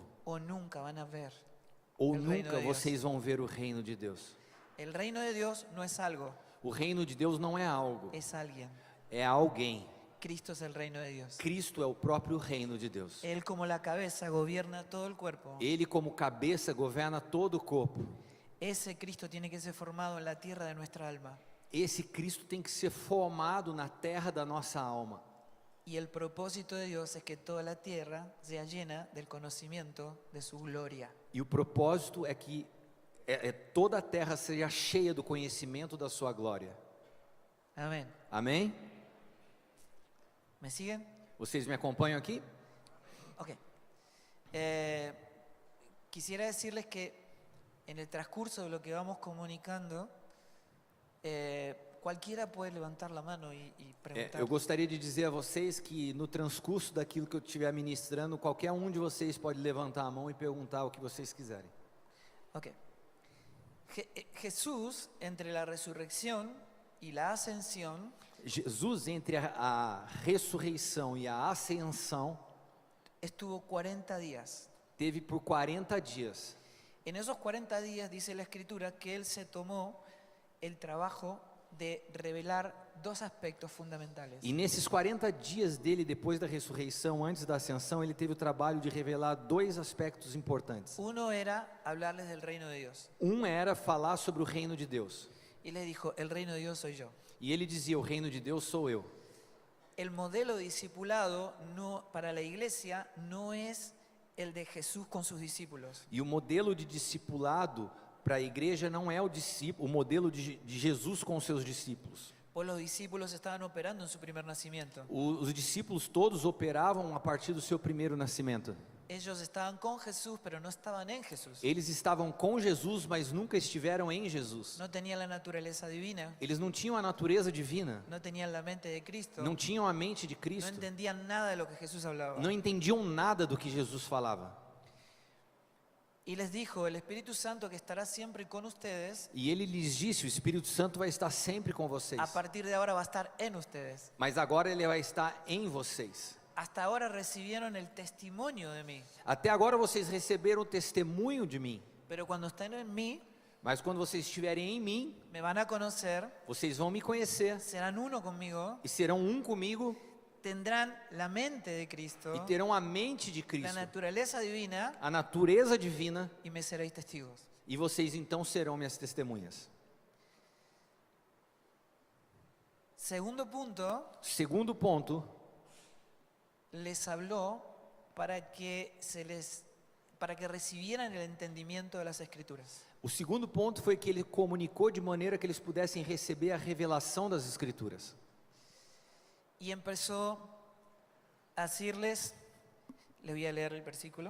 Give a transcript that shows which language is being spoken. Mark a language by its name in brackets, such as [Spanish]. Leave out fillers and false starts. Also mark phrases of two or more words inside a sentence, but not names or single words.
[Spanish] O nunca van a ver. [Portuguese] Ou [Spanish] El reino nunca [Portuguese] de Deus. vocês vão ver o reino de Deus. [Spanish] El reino de Dios no es algo, [Portuguese] O reino de Deus não é algo, [Spanish] es alguien. [Portuguese] é alguém. [Spanish] Cristo es el reino de Dios. [Portuguese] Cristo é o próprio reino de Deus. [Spanish] Él como la cabeza gobierna todo el cuerpo. [Portuguese] Ele, como cabeça, governa todo o corpo. [Spanish] Ese Cristo tiene que ser formado en la tierra de nuestra alma. [Portuguese] Esse Cristo tem que ser formado na terra da nossa alma. [Spanish] Y el propósito de Dios es que toda la tierra sea llena del conocimiento de su gloria. [Portuguese] E o propósito é que toda a terra seja cheia do conhecimento da sua glória. [Spanish] Amén. [Portuguese] Amém? [Spanish] ¿Me siguen? [Portuguese] Vocês me acompanham aqui? [Spanish] Ok. Quisiera decirles que en el transcurso de lo que vamos comunicando, cualquiera puede levantar la mano y preguntar. [Portuguese] Eu gostaria de dizer a vocês que no transcurso daquilo que eu estiver ministrando, qualquer um de vocês pode levantar a mão e perguntar o que vocês quiserem. Ok. [Spanish] Jesús, entre la resurrección y la ascensión, [Portuguese] Jesus, entre a ressurreição e a ascensão, [Spanish] estuvo 40 días. [Portuguese] teve por 40 dias. [Spanish] En esos 40 días dice la Escritura que Él se tomó el trabajo de revelar dos aspectos fundamentales. [Portuguese] E nesses 40 dias dele, depois da ressurreição, antes da ascensão, ele teve o trabalho de revelar dois aspectos importantes. [Spanish] Uno era hablarles del reino de Dios. [Portuguese] Um era falar sobre o reino de Deus. [Spanish] Y les dijo, el reino de Dios soy yo. [Portuguese] E ele dizia: o reino de Deus sou eu. [Spanish] El modelo discipulado para la iglesia no es el de Jesús con sus discípulos. [Portuguese] E o modelo de discipulado para a igreja não é o modelo de Jesus com os seus discípulos. [Spanish] Pues los discípulos estaban operando en su primer nacimiento. [Portuguese] Os discípulos todos operavam a partir do seu primeiro nascimento. [Spanish] Ellos estaban con Jesús, pero no estaban en Jesús. [Portuguese] Eles estavam com Jesus, mas nunca estiveram em Jesus. [Spanish] No tenían la naturaleza divina, [Portuguese] Eles não tinham a natureza divina, [Spanish] no tenían la mente de Cristo, [Portuguese] não tinham a mente de [Spanish] no [Portuguese] Cristo, [Spanish] entendían nada de lo que Jesús hablaba. [Portuguese] não entendiam nada do que Jesus falava. [Spanish] Y les dijo, el Espíritu Santo que estará siempre con ustedes, [Portuguese] E ele lhes disse: o Espírito Santo vai estar sempre com vocês. [Spanish] a partir de ahora va a estar en ustedes. [Portuguese] Mas agora ele vai estar em vocês. [Spanish] Hasta ahora recibieron el testimonio de mí, [Portuguese] Até agora vocês receberam o testemunho de mim. [Spanish] pero cuando estén en mí, [Portuguese] Mas quando vocês estiverem em mim, [Spanish] me van a conocer, [Portuguese] vocês vão me conhecer [Spanish] serán uno conmigo, [Portuguese] e serão um comigo [Spanish] tendrán la mente de Cristo, [Portuguese] e terão a mente de [Spanish] la [Portuguese] Cristo, [Spanish] naturaleza divina, [Portuguese] a natureza divina, [Spanish] y me seréis testigos. [Portuguese] e vocês então serão minhas testemunhas. [Spanish] Segundo punto, [Portuguese] Segundo ponto, [Spanish] les habló para que recibieran el entendimiento de las Escrituras. [Portuguese] o segundo ponto foi que ele comunicou de maneira que eles pudessem receber a revelação das Escrituras. [Spanish] Y empezó a decirles, les voy a leer el versículo.